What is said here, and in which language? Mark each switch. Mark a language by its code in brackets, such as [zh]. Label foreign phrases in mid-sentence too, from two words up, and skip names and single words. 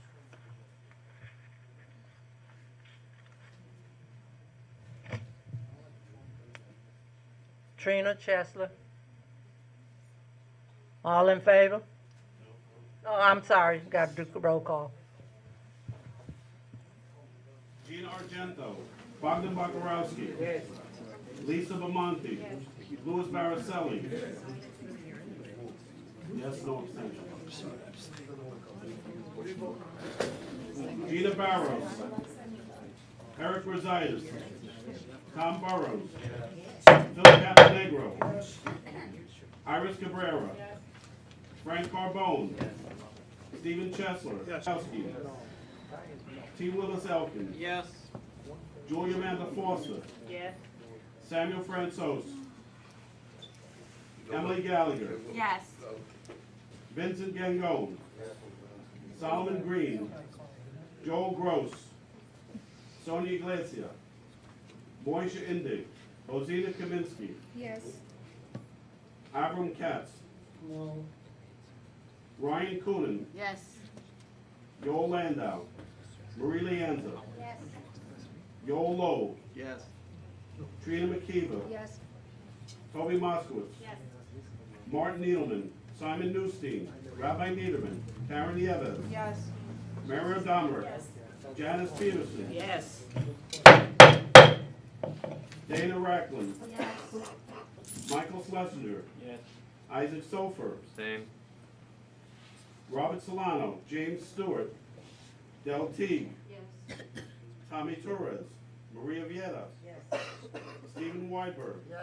[en] Trina Chesler. All in favor? Oh, I'm sorry, got to do roll call. Gina Argento. Bogdan Bakarowski. Lisa Bamonte. Louis Baracelli. Yes, no abstention. Gina Barros. Eric Rositis. Tom Burrows. Phil Caponegro. Iris Cabrera. Frank Carbone. Stephen Chesler. T. Willis Elkin. Yes. Julia Amanda Foster. Yes. Samuel Fransos. Emily Gallagher. Yes. Vincent Gangone. Solomon Green. Joel Gross. Sonia Iglesias. Moisha Indig. Bozina Kaminsky. Yes. Avram Katz. Ryan Coonan. Yes. Yoel Landau. Marie Lianza. Yes. Yoel Lowe. Yes. Trina McKeeva. Yes. Toby Moskowitz. Yes. Martin Needleman. Simon Newstein. Rabbi Niederman. Karen Nieves. Yes. Mario Dahmer. Janice Peterson. Yes. Dana Racklin. Yes. Michael Schlesinger. Yes. Isaac Sofer. Abstain. Robert Solano. James Stewart. Del Teague. Yes. Tommy Torres. Maria Vieta. Yes. Stephen Weidberg. Yes.